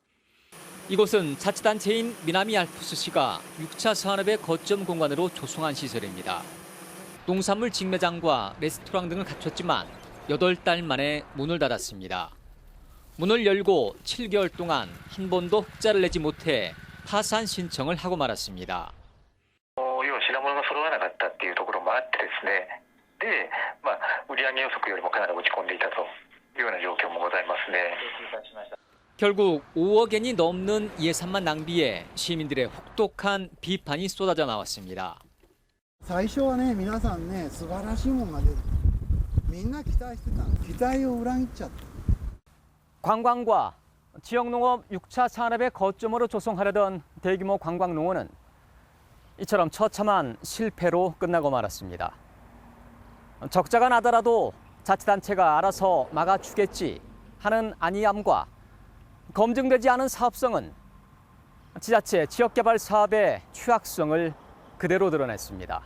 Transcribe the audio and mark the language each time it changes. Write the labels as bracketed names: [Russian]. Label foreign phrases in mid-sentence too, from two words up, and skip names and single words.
[Korean] 이곳은 자치단체인 미나미 알프스시가 6차 산업의 거점 공간으로 조성한 시설입니다. 농산물 직매장과 레스토랑 등을 갖췄지만 8달 만에 문을 닫았습니다. 문을 열고 7개월 동안 한 번도 흑자를 내지 못해 파산 신청을 하고 말았습니다. [Japanese] 品物が揃わなかったっていうところもあってですね。で、売上予測よりもかなり落ち込んでいたというような状況もございますね。 결국 5억 엔이 넘는 예산만 낭비해 시민들의 혹독한 비판이 쏟아져 나왔습니다. 最初はね、皆さんね、素晴らしいもんが出る。みんな期待してた。期待を裏切っちゃった。 [Korean] 관광과 지역농업 6차 산업의 거점으로 조성하려던 대규모 관광농원은 이처럼 처참한 실패로 끝나고 말았습니다. 적자가 나더라도 자치단체가 알아서 막아주겠지 하는 안이함과 검증되지 않은 사업성은 지자체 지역개발 사업의 취약성을 그대로 드러냈습니다.